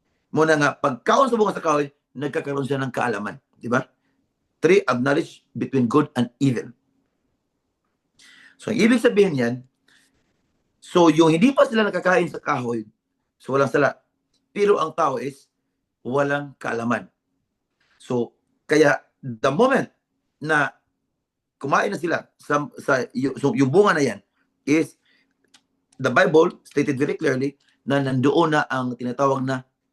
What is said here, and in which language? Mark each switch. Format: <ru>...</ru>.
<tl>Muna nga,</tl> <ceb>pagkaon sa bunga sa kahoy,</ceb> <tl>nagkakaroon siya ng kaalaman. Di ba?</tl> <en>Tree of knowledge between good and evil.</en> <tl>So, ang ibig sabihin yan, so yung hindi pa sila nakakain sa kahoy, so walang sala. Pero ang tao is walang kaalaman. So, kaya the moment na kumain na sila yung bunga na yan is</tl> <en>the Bible stated very clearly</en> <tl>na nandoon na ang tinatawag na</tl>